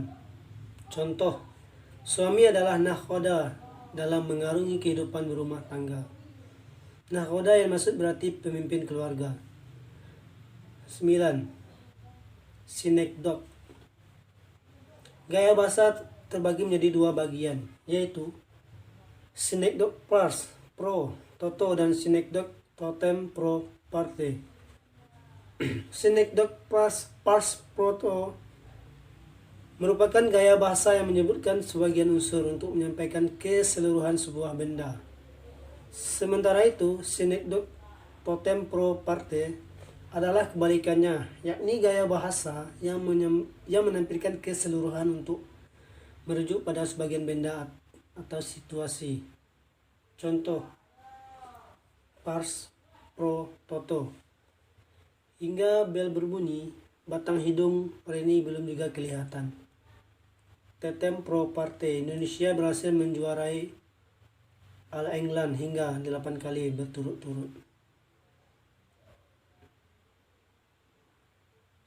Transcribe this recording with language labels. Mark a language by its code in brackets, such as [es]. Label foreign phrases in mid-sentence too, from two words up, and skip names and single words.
[id] Contoh, suami adalah nakhoda dalam mengarungi kehidupan berumah tangga. Nakhoda yang maksud berarti pemimpin keluarga. 9. Sinekdok, gaya bahasa terbagi menjadi dua bagian, yaitu sinekdok [la] pars pro toto [id] dan sinekdok [la] totem pro parte. [id] Sinekdok [la] pars proto [id] merupakan gaya bahasa yang menyebutkan sebagian unsur untuk menyampaikan keseluruhan sebuah benda. Sementara itu, sinekdok [la] totem pro parte [id] adalah kebalikannya, yakni gaya bahasa yang menampilkan keseluruhan untuk merujuk pada sebagian benda atau situasi. Contoh, [la] pars pro toto. [id] Hingga bel berbunyi, batang hidung Reni belum juga kelihatan. [la] Totem pro parte, [id] Indonesia berhasil menjuarai All England hingga 8 kali berturut-turut.